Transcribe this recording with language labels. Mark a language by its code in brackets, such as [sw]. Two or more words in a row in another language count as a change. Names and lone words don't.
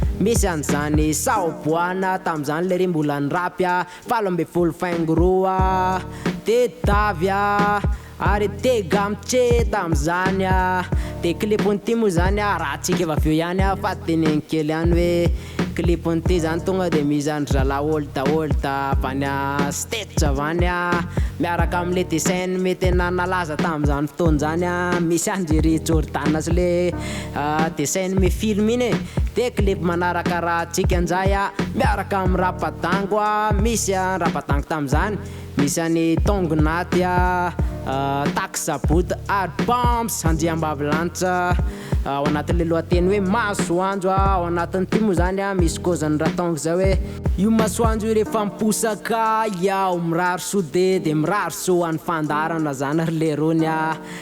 [mg] Misy an'izany Sao Boana tamin'izany le ry mbola nirapy a, valo amby folo faingo roa a, de Davy a, ary Tegamtse tamin'izany a. De clip-n'ity moa zany a, raha antsika efa avy eo ihany a, fa teneniny kely ihany hoe clip-n'ity zany tonga de misy an'ny zala [en] old old [mg] avy any a States avy any a, miaraka am'le [fr] dessin animé [mg] tena nalaza tamin'izany fotoana zany a, misy an'i Jerry Jordan sy le, ah, [fr] dessin animé [mg] film iny e. De clip manaraka raha antsika an'izay a, miaraka amin'ny Rapadango a, misy a Rapadango tamin'izany, misy an'ny Tongo Naty a, ah, Taxi Saboty ary Pumps Andriambavilanitra, ah, ao anatin'le lohateny hoe Masoandro a, ao anatin'ity moa zany a, misy kozan'ny Ratongo zay hoe io Masoandro io rehefa miposaka, iao mirary so de, de mirary so an'ny fandarana zany ry le rony a.